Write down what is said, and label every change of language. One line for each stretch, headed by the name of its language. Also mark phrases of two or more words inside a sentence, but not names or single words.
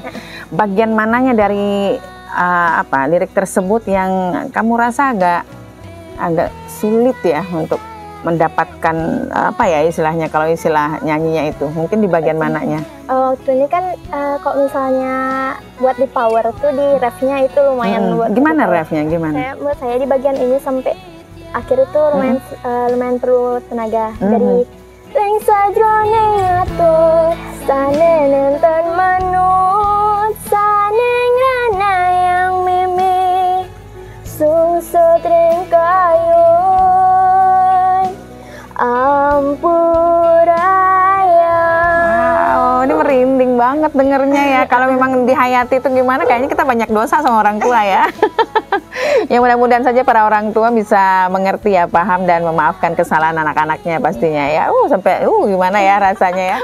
Indonesian: Bagian mananya dari lirik tersebut yang kamu rasa agak sulit ya untuk mendapatkan istilahnya, kalau istilah nyanyinya itu mungkin di bagian mananya? Waktu ini kan kalau misalnya buat di power tuh di refnya itu lumayan buat. Gimana refnya? Gimana? Menurut saya di bagian ini sampai akhir itu lumayan perlu tenaga.
Balinese: Dari Leng sajroning atur sane nenten manut sane ngana yang mimi sungsut ring kayun ampuraya.
Indonesian: Wow, ini merinding banget dengernya ya. Kalau memang dihayati itu gimana, kayaknya kita banyak dosa sama orang tua ya. Ya mudah-mudahan saja para orang tua bisa mengerti ya, paham dan memaafkan kesalahan anak-anaknya pastinya ya. Sampai gimana ya rasanya ya.